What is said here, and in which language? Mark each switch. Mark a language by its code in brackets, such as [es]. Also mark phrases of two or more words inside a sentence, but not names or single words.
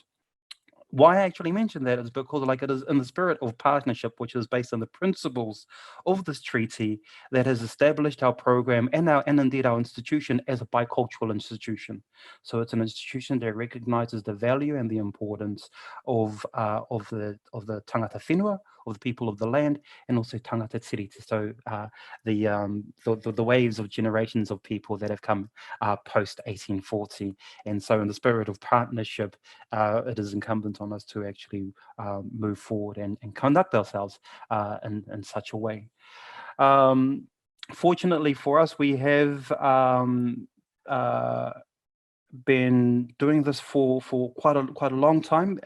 [en] Why I actually mention that is because it is in the spirit of partnership, which is based on the principles of this treaty, that has established our program and indeed our institution as a bicultural institution. So it's an institution that recognizes the value and the importance of the [mi] tangata whenua, [en] of the people of the land, and also [mi] tangata tiriti. [en] So the waves of generations of people that have come post 1840. And so in the spirit of partnership, it is incumbent on us to actually move forward and conduct ourselves in such a way. Fortunately for us, we have been doing this for quite a long time.